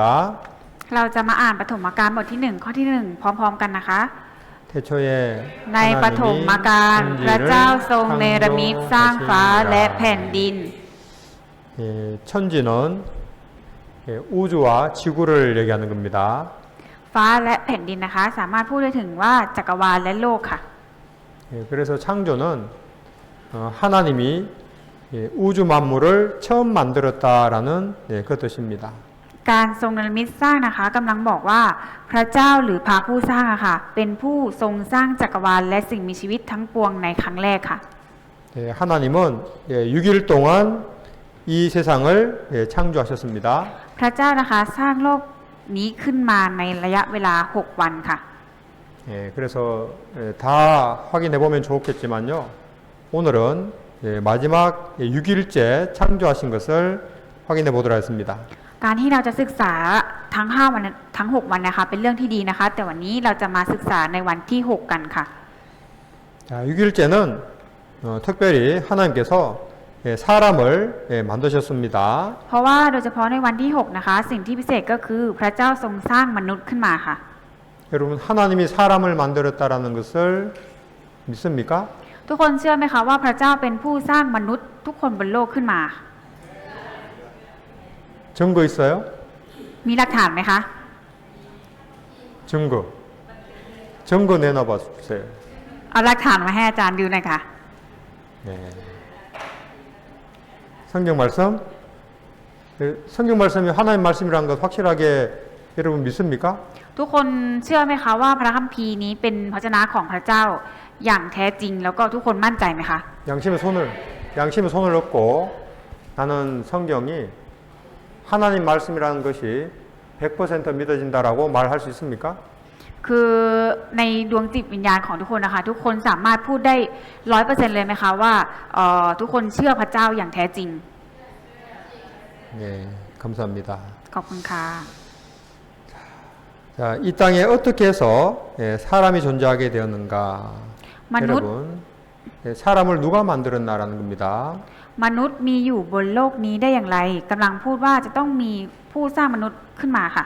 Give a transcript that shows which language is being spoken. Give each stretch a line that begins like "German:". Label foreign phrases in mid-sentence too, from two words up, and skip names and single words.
Thai: เราจะมาอ่านปฐมกาลบทที่ 1 ข้อที่ 1 พร้อมๆกันนะคะ
Korean: 태초에
Thai: ในปฐมกาลพระเจ้าทรงเนรมิตสร้างฟ้าและแผ่นดิน
Korean: 예, 천지는 예, 우주와 지구를 얘기하는 겁니다.
Thai: ฟ้าและแผ่นดินนะคะ สามารถพูดได้ถึงว่าจักรวาลและโลกค่ะ
Korean: 예, 그래서 창조는 하나님이 예, 우주 만물을 처음 만들었다라는 예, 그 뜻입니다.
Thai: การทรงเนรมิตสร้างนะคะกำลังบอกว่าพระเจ้าหรือพระผู้สร้างอะค่ะ เป็นผู้ทรงสร้างจักรวาลและสิ่งมีชีวิตทั้งปวงในครั้งแรกค่ะ
Korean: 예, 하나님은 예, 6일 동안 이 세상을 예, 창조하셨습니다.
Thai: พระเจ้านะคะสร้างโลกนี้ขึ้นมาในระยะเวลา6 วันค่ะ
Korean: 예, 그래서 예, 다 확인해 보면 좋겠지만요. 오늘은 예, 마지막 예, 6일째 창조하신 것을 확인해 보도록 하겠습니다.
Thai: การที่เราจะศึกษาทั้ง5วันทั้ง6วันนะคะเป็นเรื่องที่ดีนะคะแต่วันนี้เราจะมาศึกษาในวันที่6กันค่ะ
Korean: 자, 6일째는 특별히 하나님께서 사람을 만드셨습니다.
Thai: เพราะว่าโดยเฉพาะในวันที่6นะคะสิ่งที่พิเศษก็คือพระเจ้าทรงสร้างมนุษย์ขึ้นมาค่ะ
Korean: 여러분 하나님이 사람을 만들었다라는 것을 믿습니까?
Thai: ทุกคนเชื่อไหมคะว่าพระเจ้าเป็นผู้สร้างมนุษย์ทุกคนบนโลกขึ้นมา
Korean: 증거 있어요?
Thai: มีหลักฐานไหมคะ
Korean: 증거 내놔봐 주세요.
Thai: เอาหลักฐานมาให้อาจารย์ดูหน่อยค่ะ
Korean: 네. 성경 말씀? 성경 말씀이 하나님 말씀이라는 것 확실하게 여러분 믿습니까?
Thai: ทุกคนเชื่อไหมคะว่าพระคัมภีร์นี้เป็นพระวจนะของพระเจ้าอย่างแท้จริงแล้วก็ทุกคนมั่นใจไหมคะ
Korean: 양심에 손을 얹고 나는 성경이 하나님 말씀이라는 것이 100% 믿어진다라고 말할 수 있습니까?
Thai: คือในดวงจิตวิญญาณของทุกคนนะคะทุกคนสามารถพูดได้ 100% เลยไหมคะว่าทุกคนเชื่อพระเจ้าอย่างแท้จริง
Korean: 네, 감사합니다.
Thai: ขอบคุณค่ะ
Korean: 자, 이 땅에 어떻게 해서 사람이 존재하게 되었는가? 만누- 여러분, 사람을 누가 만들었나라는 겁니다.
Thai: มนุษย์มีอยู่บนโลกนี้ได้อย่างไรกำลังพูดว่าจะต้องมีผู้สร้างมนุษย์ขึ้นมาค่ะ